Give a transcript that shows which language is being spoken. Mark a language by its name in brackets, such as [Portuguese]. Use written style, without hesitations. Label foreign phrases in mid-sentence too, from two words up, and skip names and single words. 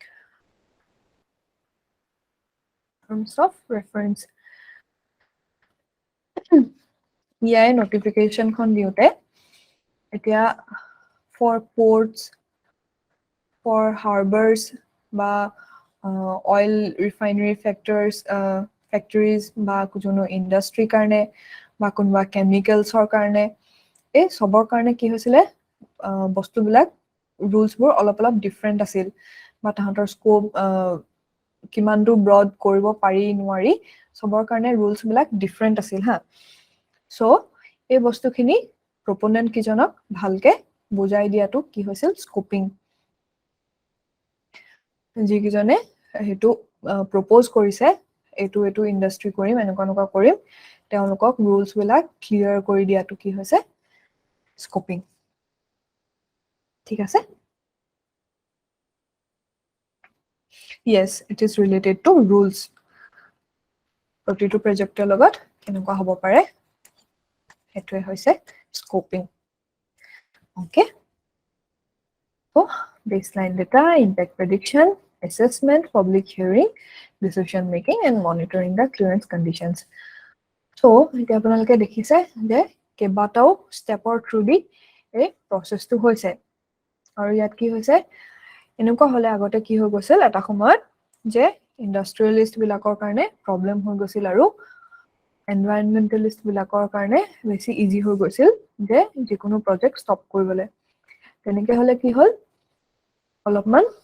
[English] Terms of reference, EI notification [Assamese] খন দিওতে এতিয়া [English] for ports, for harbors বা oil refinery factories [Assamese] বা কোনো industry কাৰণে বা কোনোবা chemicalsৰ কাৰণে এই সবৰ কাৰণে কি হৈছিলে বস্তুবিলাক ৰুলছবোৰ অলপ ডিফাৰেণ্ট আছিল বা তাহাঁতৰ স্কোপ কিমানটো ব্ৰড কৰিব পাৰি নোৱাৰি সবৰ কাৰণে ৰুলছবিলাক ডিফাৰেণ্ট আছিল হা সো এই বস্তুখিনি প্ৰপোনেণ্ট কিজনক ভালকে বুজাই দিয়াটো কি হৈছিল স্কোপিং যিকিজনে হেতু প্ৰপ'জ কৰিছে এইটো ইন্ডাষ্ট্ৰি কৰিম এনেকুৱা কৰিম তেওঁলোকক ৰুলছবিলাক ক্লিয়াৰ কৰি দিয়াটো কি হৈছে স্কোপিং ঠিক আছে [English] yes it is related to rules [Assamese] প্ৰতিটো প্ৰজেক্টৰ লগত কেনেকুৱা হ'ব পাৰে হেতুৱে হৈছে স্কোপিং [English] okay so baseline data impact prediction assessment public hearing decision making and monitoring the clearance conditions so [Assamese] এতিয়া আপোনালোকে দেখিছে যে কেবাটাও ষ্টেপৰ থ্ৰু দি এই প্ৰসেসটো হৈছে আৰু ইয়াত কি হৈছে এনেকুৱা হলে আগতে কি হৈ গৈছিল এটা সময়ত যে ইন্ডাষ্ট্ৰিয়েলিষ্ট বিলাকৰ কাৰণে প্ৰবলেম হৈ গৈছিল আৰু এনভাইৰনমেন্টালিষ্ট বিলাকৰ কাৰণে বেছি ইজি হৈ গৈছিল যে যিকোনো প্ৰজেক্ট ষ্টপ কৰিবলৈ তেনেকৈ হলে কি হল অলপমান